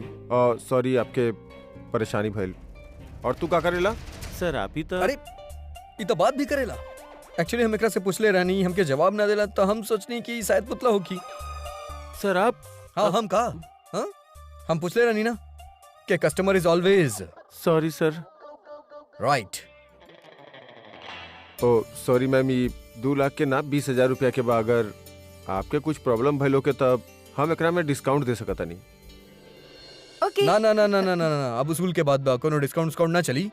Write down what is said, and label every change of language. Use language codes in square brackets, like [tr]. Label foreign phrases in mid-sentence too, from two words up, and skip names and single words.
[bho] सॉरी आपके परेशानी भइल। और तू का करेला? सर आप ही तो। अरे ये तो बात भी करेला। एक्चुअली हम एकरा से पूछले रहनी, हमके जवाब ना देला, तो हम सोचनी कि शायद पुतला होगी। सर आप। हाँ हम का? हाँ हम पूछले रहनी ना कि [en] customer is always. Sorry sir. राइट। Oh sorry ma'am, [bho] ये 2 लाख के ना 20,000 रुपया के बा। अगर आपके कुछ प्रॉब्लम भइल के तब हम एकरा में डिस्काउंट दे सकता नहीं। ओके। ना ना ना ना ना ना ना, अब उसूल के बाद बा कोनो डिस्काउंट ना चली।